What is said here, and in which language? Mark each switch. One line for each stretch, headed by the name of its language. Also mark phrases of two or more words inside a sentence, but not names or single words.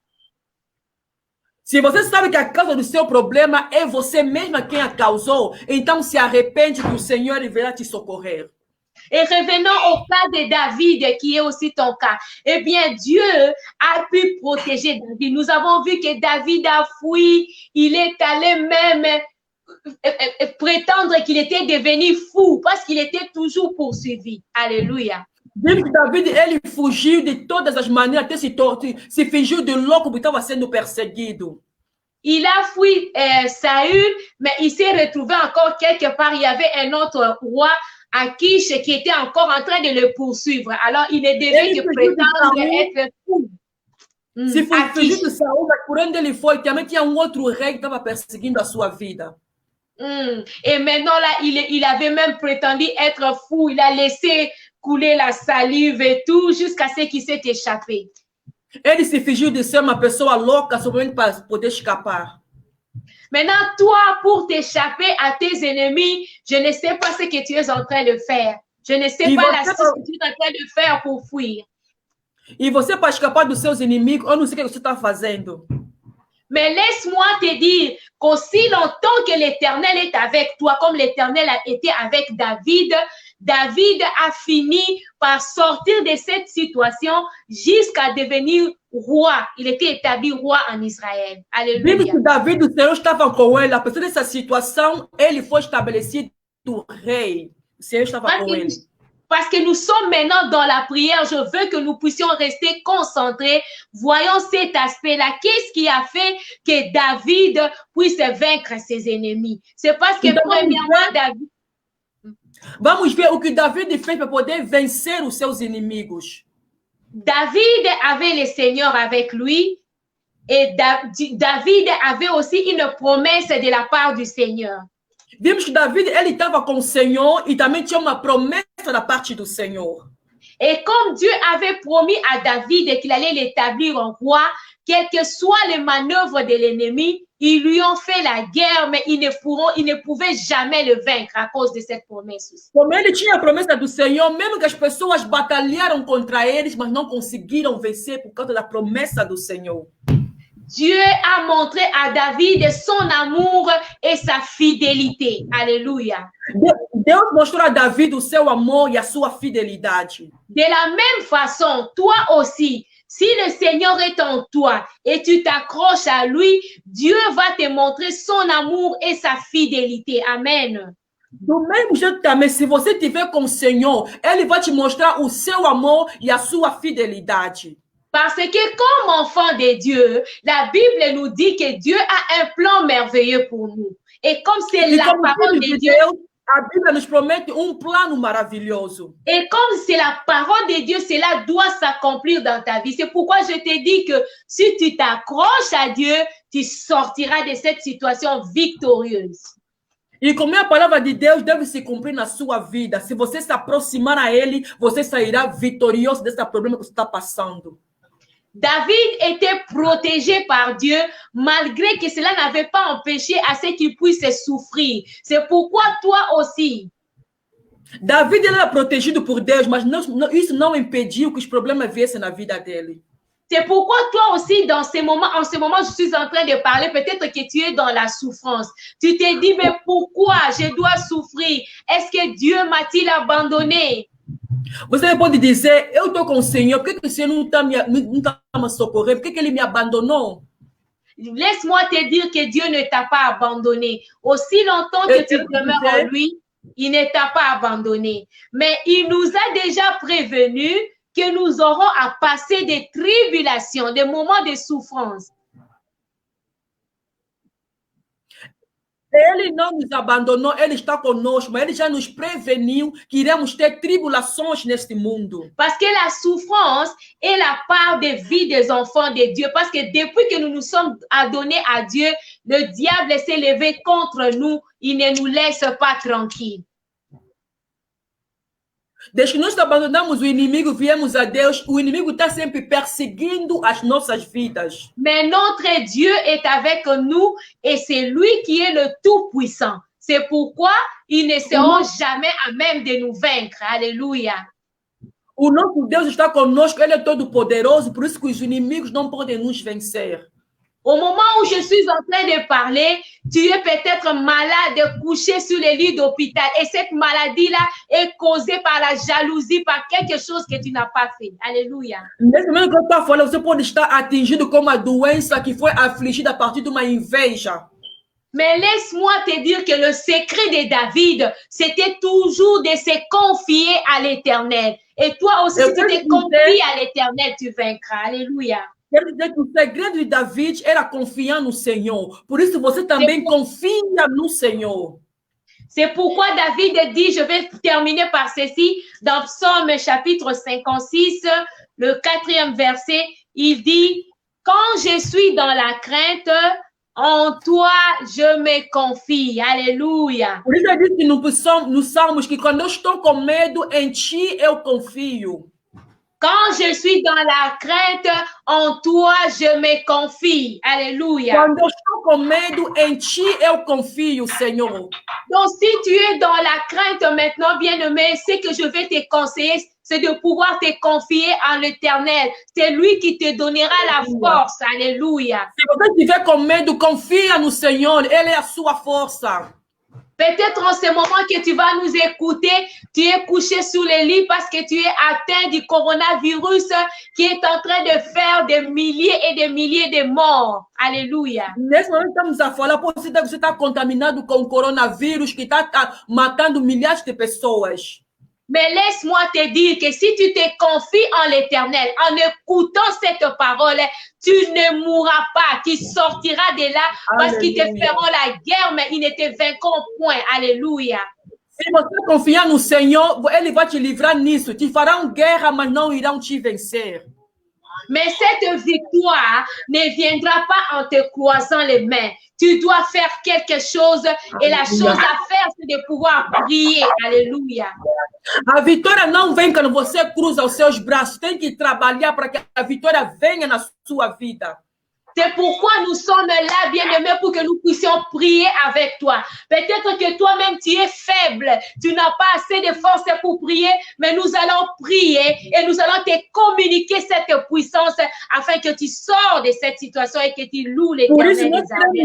Portuguese: Se você sabe que a causa do seu problema é você mesma quem a causou, então se arrepende que o Senhor virá te socorrer.
French: Et revenons au cas de David, qui est aussi ton cas. Eh bien, Dieu a pu protéger David. Nous avons vu que David a fui. Il est allé même prétendre qu'il était devenu fou parce qu'il était toujours poursuivi. Alléluia. David,
Portuguese: ele fugiu de todas as maneiras, até se fingiu de louco porque estava sendo perseguido.
French: Il a fui Saül, mais il s'est retrouvé encore quelque part. Il y avait un autre roi, Akish, qui était encore en train de le poursuivre. Alors, il ne devait que prétendre être fou.
Portuguese: Se fugiu de Saul, mas por onde ele foi, também tinha outro rei que estava perseguindo a sua vida.
French: Et maintenant, là, il avait même prétendu être fou. Il a laissé couler la salive et tout jusqu'à ce qu'il s'est échappé.
Portuguese: Ele se fingiu de ser uma pessoa louca somente para poder escapar.
French: Maintenant, toi, pour t'échapper à tes ennemis, je ne sais pas ce que tu es en train de faire. Je ne sais pas la chose que tu es en train de faire pour fuir.
Portuguese: E você, para escapar dos seus inimigos, eu não sei o que você está fazendo.
French: Mais laisse-moi te dire qu'aussi longtemps que l'Éternel est avec toi, comme l'Éternel a été avec David, David a fini par sortir de cette situation jusqu'à devenir roi. Il était établi roi en Israël. Alléluia.
Portuguese: Mesmo que David, o Senhor estava com ele, apesar dessa situação, ele foi estabelecido rei. O Senhor estava com ele.
French: Parce que nous sommes maintenant dans la prière, je veux que nous puissions rester concentrés. Voyons cet aspect-là. Qu'est-ce qui a fait que David puisse vaincre ses ennemis? C'est parce que premièrement, David...
Portuguese: Vamos ver o que David fez para poder vencer os seus inimigos.
French: David avait le Seigneur avec lui et David avait aussi une promesse de la part du Seigneur.
Portuguese: Vimos que David, ele estava com o Senhor e também tinha uma promessa da parte do Senhor.
French: Et comme Dieu avait promis à David qu'il allait l'établir en roi, quelles que soient les manœuvres de l'ennemi, ils lui ont fait la guerre, mais ils ne pouvaient jamais le vaincre à cause de cette promesse.
Portuguese: Como ele tinha a promessa do Senhor, mesmo que as pessoas batalharam contra eles, mas não conseguiram vencer por causa da promessa do Senhor.
French: Dieu a montré à David son amour et sa fidélité. Alléluia.
Portuguese: Deus mostrou a David o seu amor e a sua fidelidade.
French: De la même façon, toi aussi, si le Seigneur est en toi et tu t'accroches à lui, Dieu va te montrer son amour et sa fidélité. Amen.
Portuguese: Do mesmo jeito também, se você tiver com o Senhor, ele vai te mostrar o seu amor e a sua fidelidade.
French: Parce que comme enfant de Dieu, la Bible nous dit que Dieu a un plan merveilleux pour nous. Et comme c'est la parole de Dieu,
Portuguese: a Bíblia nos promete plano maravilhoso.
French: Et comme c'est la parole de Dieu, cela doit s'accomplir dans ta vie. C'est pourquoi je te dis que si tu t'accroches à Dieu, tu sortiras de cette situation victorieuse.
Portuguese: E como a palavra de Deus deve se cumprir na sua vida, se você se aproximar a Ele, você sairá vitorioso desse problema que você está passando.
French: David était protégé par Dieu, malgré que cela n'avait pas empêché à ce qu'il puisse souffrir. C'est pourquoi toi aussi.
Portuguese: David era protegido por Deus, mas isso não impediu que os problemas viessem na vida dele.
French: C'est pourquoi toi aussi, en ce moment, je suis en train de parler, peut-être que tu es dans la souffrance. Tu te dis, mais pourquoi je dois souffrir? Est-ce que Dieu m'a-t-il abandonné?
Portuguese: Você pode dizer, eu estou com o Senhor, por que o Senhor não está me socorrendo? Por que ele me abandonou?
French: Laisse-moi te dire que Dieu ne t'a pas abandonné. Aussi longtemps que tu demeures en lui, Il ne t'a pas abandonné. Mais il nous a déjà prévenu que nous aurons à passer des tribulations, des moments de souffrance.
Portuguese: Ele não nos abandonou, ele está conosco, mas ele já nos preveniu que iremos ter tribulações neste mundo.
French: Parce que la souffrance est la part de vie des enfants de Dieu. Parce que depuis que nous nous sommes adonnés à Dieu, le diable s'est levé contre nous. Il ne nous laisse pas tranquilles.
Portuguese: Desde que nós abandonamos o inimigo, viemos a Deus, o inimigo está sempre perseguindo as nossas vidas.
French: Mais notre Dieu est avec nous et c'est lui qui est le Tout-Puissant. C'est pourquoi ils ne seront jamais à même de nous vaincre. Alléluia.
Portuguese: O nosso Deus está conosco, ele é todo poderoso, por isso que os inimigos não podem nos vencer.
French: Au moment où je suis en train de parler, tu es peut-être malade, couché sur le lit d'hôpital. Et cette maladie-là est causée par la jalousie, par quelque chose que tu n'as pas fait. Alléluia.
Portuguese: Nesse momento que eu estou falando, você pode estar atingido com uma doença que foi afligida a partir de uma inveja.
French: Mais laisse-moi te dire que le secret de David, c'était toujours de se confier à l'Éternel. Et toi aussi, si tu te confies à l'Éternel, tu vaincras. Alléluia.
Portuguese: Quer dizer que o segredo de David era confiar no Senhor. Por isso você também confia no Senhor.
French: C'est pourquoi David dit, je vais terminer par ceci, dans Psaume chapitre 56, le 4e verset, il dit, quand je suis dans la crainte, en toi je me confie. Alléluia.
Portuguese: Por isso ele diz que nos Salmos que quando eu estou com medo, em ti eu confio.
French: Quand je suis dans la crainte, en toi je me confie. Alléluia.
Portuguese: Quando eu estou com medo, em ti eu confio, Senhor.
French: Donc, si tu es dans la crainte maintenant, bien-aimé, ce que je vais te conseiller, c'est de pouvoir te confier en l'Éternel. C'est lui qui te donnera la force. Alléluia.
Portuguese: Se você estiver com medo, confia no Senhor. Ele é a sua força.
French: Peut-être en ce moment que tu vas nous écouter, tu es couché sur le lit parce que tu es atteint du coronavirus qui est en train de faire des milliers et des milliers de morts. Alléluia.
Portuguese: Nesse momento estamos a falar, você está contaminado com o coronavírus que está matando milhares de pessoas.
French: Mais laisse-moi te dire que si tu te confies en l'Éternel, en écoutant cette parole, tu ne mourras pas, tu sortiras de là parce qu'ils te feront la guerre, mais ils ne te vaincront point. Alléluia.
Portuguese: Se você confiar no Senhor, Ele vai te livrar nisso. Te farão guerra, mas não irão te vencer.
French: Mais cette victoire ne viendra pas en te croisant les mains. Tu dois faire quelque chose et la chose à faire, c'est de pouvoir prier. Alléluia.
Portuguese: A vitória não vem quando você cruza os seus braços. Tem que trabalhar para que a vitória venha na sua vida.
French: C'est pourquoi nous sommes là, bien-aimés, pour que nous puissions prier avec toi. Peut-être que toi-même, tu es faible, tu n'as pas assez de force pour prier, mais nous allons prier et nous allons te communiquer cette puissance afin que tu sors de cette situation et que tu loues l'Éternel des armées.